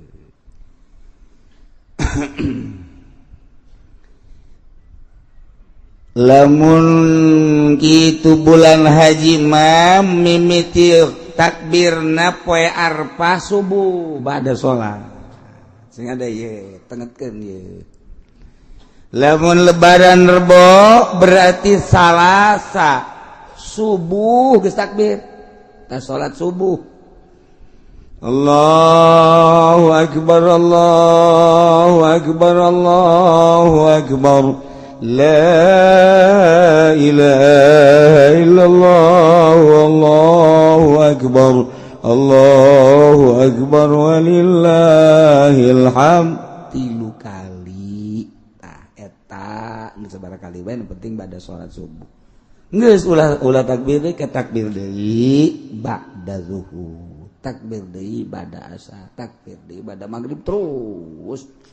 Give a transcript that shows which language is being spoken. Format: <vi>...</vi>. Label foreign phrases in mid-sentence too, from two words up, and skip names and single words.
<su>Lamun kitu bulan haji mah mimiti takbirna poe Arfah subuh bada sholat sing ada ye tengetkeun ye. Lamun lebaran Rebo berarti Salasa subuh geus takbir ta sholat subuh.</su> <ar>الله أكبر الله أكبر الله أكبر لا إله إلا الله والله أكبر الله أكبر ولله الحمد.</ar> <su>Tilu kali tah eta nu sabaraha kali bae nu penting bada salat subuh. Geus ulah takbir deui ke takbir deui ba'da zuhur. Takbir deui bada asar, takbir deui bada magrib terus.</su>